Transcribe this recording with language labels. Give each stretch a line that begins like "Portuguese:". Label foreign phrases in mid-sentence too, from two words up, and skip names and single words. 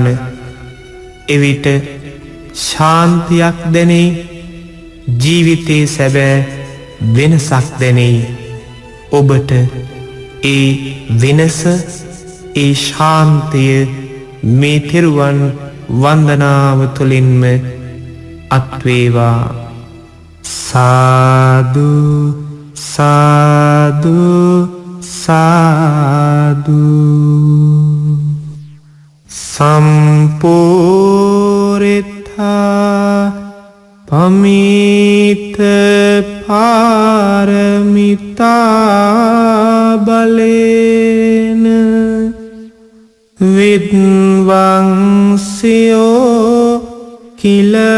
Sinhala: එවිට ශාන්තියක් දැනෙයි, ජීවිතයේ සැබෑ වෙනසක් දැනෙයි. ඔබට ඒ වෙනස, ඒ ශාන්තිය මේ තෙරුවන් වන්දනාව තුළින්ම අත්වේවා. සාදු සාදු සාදු.
Pali: සම්පූරිතා පමිත පාරමිතා බලේන විද්වංසයෝ කිල